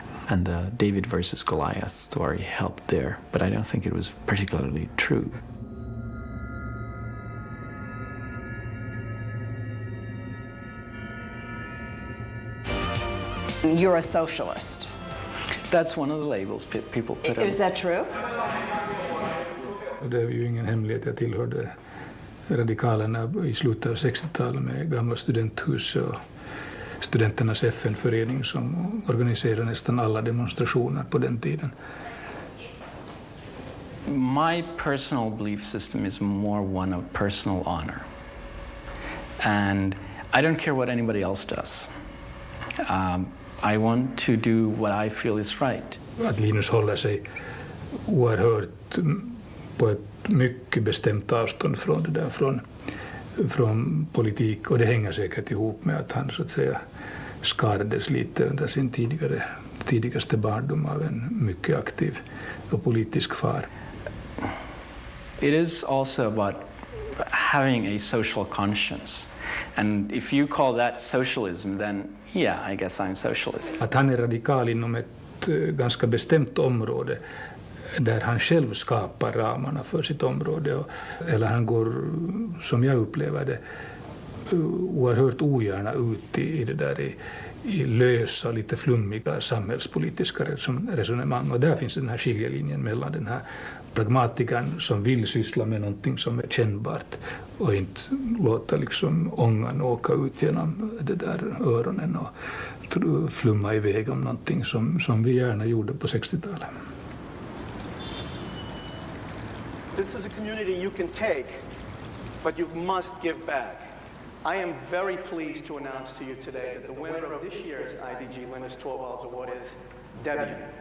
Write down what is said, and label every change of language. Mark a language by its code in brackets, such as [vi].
[en] And the David versus Goliath story helped there, but I don't think it was particularly true. You're a socialist. That's one of the labels people put on. Is that true? [sv] Det är ju ingen hemlighet, jag tillhörde radikalerna i slutet av 60-talet med gamla studenthus och studenternas FN-förening som organiserade nästan alla demonstrationer på den tiden. [en] My personal belief system is more one of personal honor. And I don't care what anybody else does. I want to do what I feel is right. [sv] Att Linus håller sig oerhört på ett mycket bestämt avstånd från det där, från politik, och det hänger säkert ihop med att han så att säga skadades lite under sin tidigaste barndom av en mycket aktiv och politisk far. [en] It is also about having a social conscience. And if you call that socialism, then yeah, I guess I'm socialist. [sv] Att han är radikal inom ett ganska bestämt område där han själv skapar ramarna för sitt område, eller han går, som jag upplever det, oerhört ogärna ut i det där i lösa, lite flummiga samhällspolitiska resonemang. Och där finns den här skiljelinjen mellan den här pragmatikern som vill syssla med någonting som är kännbart och inte låta liksom ångan åka ut genom det där öronen och flumma iväg om någonting som vi gärna gjorde på 60-talet. [en] This is a community you can take, but you must give back. I am very pleased to announce to you today that the winner of this year's IDG Linus Torvalds Award is Debian.